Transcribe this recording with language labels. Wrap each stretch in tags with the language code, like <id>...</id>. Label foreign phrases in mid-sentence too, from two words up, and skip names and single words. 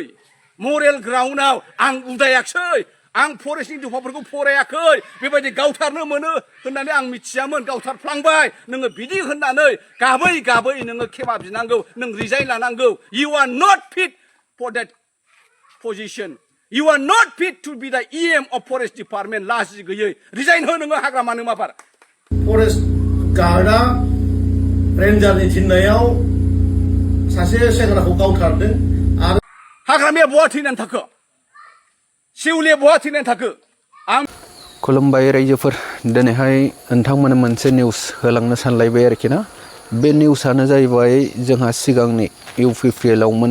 <brx>मरेल ग्राउन्डआव आं उदायाखसै आं फरेस्टनि दफाफोरखौ फरायाखै बेबायदि गावथारनो मोनो होननानै आं मिथियामोन गावथारफ्लांबाय नोङो बिदि होननानै गाबै गाबै नोङो खेमा बिनांगौ नों रिजाइन लानांगौ।</brx> <en>You are not fit for that position. You are not fit to be the EM of Forest Department.</en> <brx>लाजि गैयै रिजाइन हो नोङो हाग्रामानो माबार। फरेस्ट गार्डआ रेन्जारनि थिननायाव सासे सेंग्राखौ गावथारदों आरो हाग्रामाया बहा थैनानै थाखो सिउलिया बहा थैनानै थाखो आं खुलुमबाय रायजोफोर दिनैहाय नोंथांमोन मोनसे निउस होलांनो सानलायबाय आरोखि ना बे निउसआनो जाहैबाय जोंहा सिगांनि UPPL आवमोन</brx>